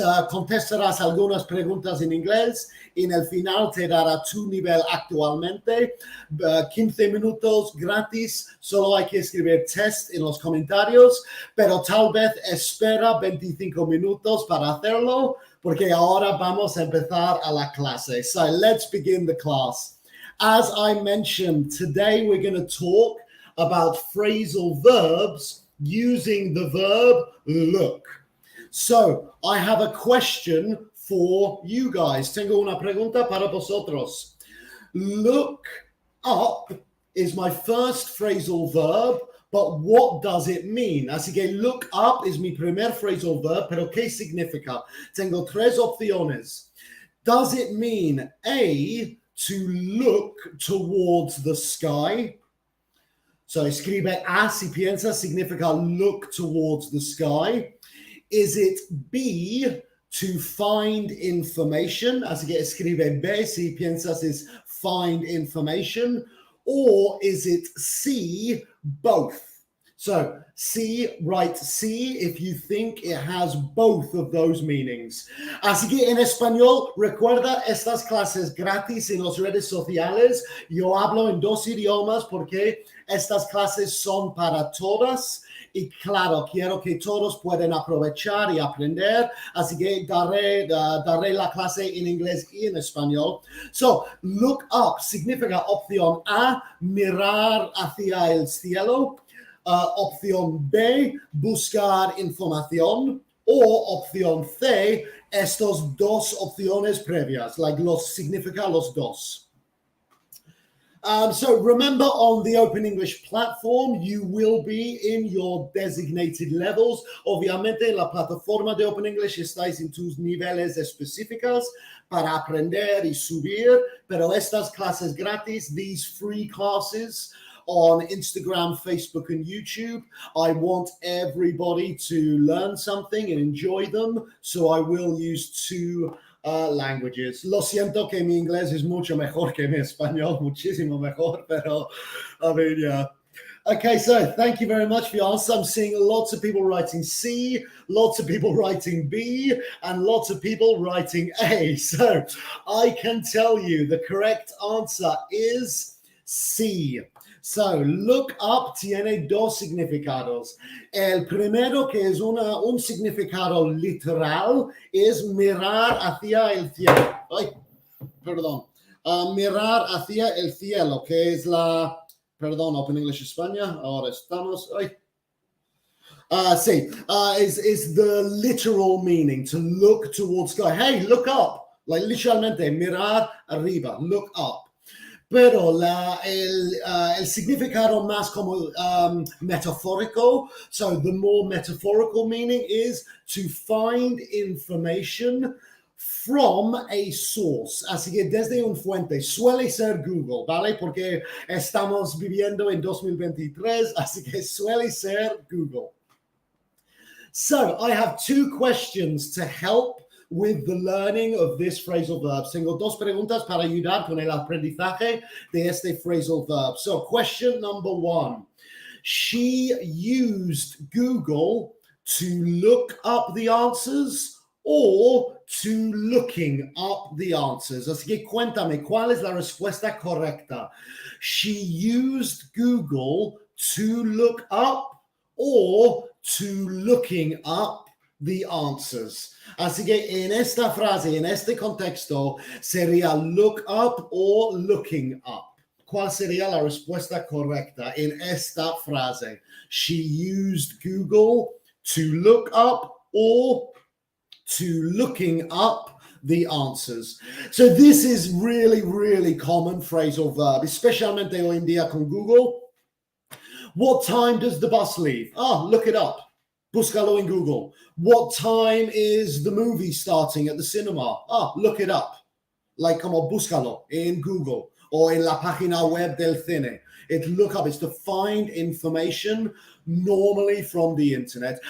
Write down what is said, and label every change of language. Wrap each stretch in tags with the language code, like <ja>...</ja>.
<es>Contestarás algunas preguntas en inglés y en el final te dará tu nivel actualmente. 15 minutos gratis, solo hay que escribir test en los comentarios, pero tal vez espera 25 minutos para hacerlo, porque ahora vamos a empezar a la clase.</es> <en>So let's begin the class. As I mentioned, today we're going to talk about phrasal verbs using the verb look. So, I have a question for you guys.</en> <es>Tengo una pregunta para vosotros.</es> <en>Look up is my first phrasal verb, but what does it mean?</en> <es>Así que look up es mi primer phrasal verb, pero ¿qué significa? Tengo 3 opciones.</es> <en>Does it mean A, to look towards the sky?</en> <es>So escribe A si piensas significa</es> <en>look towards the sky. Is it B, to find information?</en> <es>Así que escribe B si piensas es</es> <en>find information. Or is it C, both? So C, write C if you think it has both of those meanings.</en> <es>Así que en español, recuerda estas clases gratis en las redes sociales. Yo hablo en 2 idiomas porque estas clases son para todas. y claro, quiero que todos puedan aprovechar y aprender, así que daré la clase en inglés y en español. So, look up significa opción A, mirar hacia el cielo, opción B, buscar información, o opción C, estas dos opciones previas, significa los dos.</es> <en>So remember, on the Open English platform, you will be in your designated levels.</en> <es>Obviamente, en la plataforma de Open English estáis en tus niveles específicos para aprender y subir, pero estas clases gratis,</es> <en>these free classes on Instagram, Facebook, and YouTube, I want everybody to learn something and enjoy them, so I will use two languages.</en> <es>Lo siento que mi inglés es mucho mejor que mi español, muchísimo mejor, pero</es> <en>I mean, yeah. Okay, so thank you very much for your answer. I'm seeing lots of people writing C, lots of people writing B, and lots of people writing A. So I can tell you the correct answer is C.</en> <es>So, look up tiene dos significados. El primero, que es un significado literal, es mirar hacia el cielo. Ay, perdón. Mirar hacia el cielo, que es perdón, Open English España. Ahora estamos. Ay.</es> <en>Sí, is the literal meaning, to look towards sky. Hey, look up. Like,</en> <es>literalmente, mirar arriba,</es> <en>look up.</en> <es>Pero el significado más como metafórico,</es> <en>so the more metaphorical meaning is to find information from a source.</en> <es>Así que desde un fuente, suele ser Google, ¿vale? Porque estamos viviendo en 2023, así que suele ser Google.</es> <en>So, I have two questions to help with the learning of this phrasal verb.</en> <es>Tengo dos preguntas para ayudar con el aprendizaje de este phrasal verb.</es> <en>So, question number one. She used Google to look up the answers or to looking up the answers.</en> <es>Así que cuéntame, ¿cuál es la respuesta correcta?</es> <en>She used Google to look up or to looking up the answers.</en> <es>Así que en esta frase, en este contexto, sería look up or looking up. ¿Cuál sería la respuesta correcta en esta frase?</es> <en>She used Google to look up or to looking up the answers. So this is really, really common phrasal verb,</en> <es>especialmente hoy en día con Google.</es> <en>What time does the bus leave? Look it up.</en> <es>Búscalo en Google.</es> <en>What time is the movie starting at the cinema? Look it up.</en> <es>Like, como búscalo en Google or en la página web del cine.</es> <en>Look up, it's to find information normally from the internet.</en>